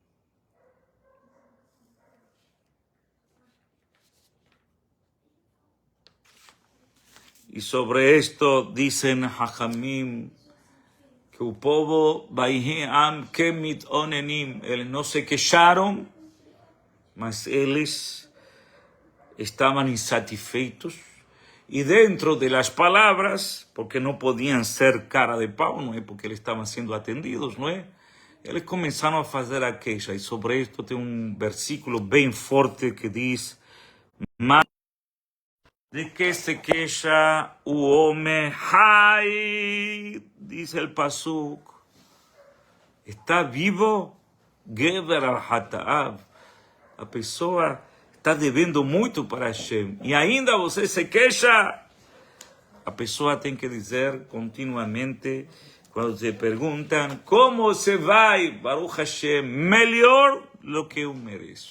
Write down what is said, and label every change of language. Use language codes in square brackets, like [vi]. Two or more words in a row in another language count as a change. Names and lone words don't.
[pt] E sobre isto dizem Hachamim que o povo [he] ויהי העם כמתאוננים, [pt] eles não se queixaram, mas eles estavam insatisfeitos [es] Y dentro de las palabras, porque no podían ser [pt] cara de pau, não é? Porque eles estavam sendo atendidos, não é? Eles começaram a fazer a queixa. E sobre isto tem um versículo bem forte que diz: mas de que se queixa o homem? Ai, diz o Pasuk. Está vivo? [he] גבר על חטאיו. [pt] A pessoa está devendo muito para Hashem. E ainda você se queixa? A pessoa tem que dizer continuamente, quando se perguntam, como se vai, [he] ברוך השם, melhor do que eu mereço.